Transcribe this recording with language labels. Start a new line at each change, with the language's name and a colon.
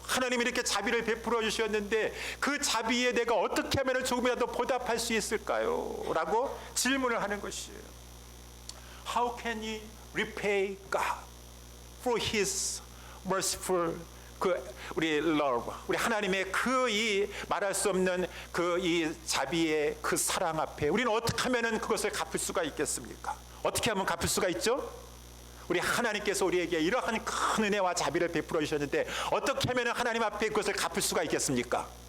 Korean: 하나님이 이렇게 자비를 베풀어 주셨는데 그 자비에 내가 어떻게 하면 조금이라도 보답할 수 있을까요? 라고 질문을 하는 것이에요.
English: How can you repay God for His merciful
Korean: 우리 love, 우리 하나님의 그 이 말할 수 없는 그 이 자비의 그 사랑 앞에 우리는 어떻게 하면은 그것을 갚을 수가 있겠습니까? 어떻게 하면 갚을 수가 있죠? 우리 하나님께서 우리에게 이러한 큰 은혜와 자비를 베풀어 주셨는데 어떻게 하면 하나님 앞에 그것을 갚을 수가 있겠습니까?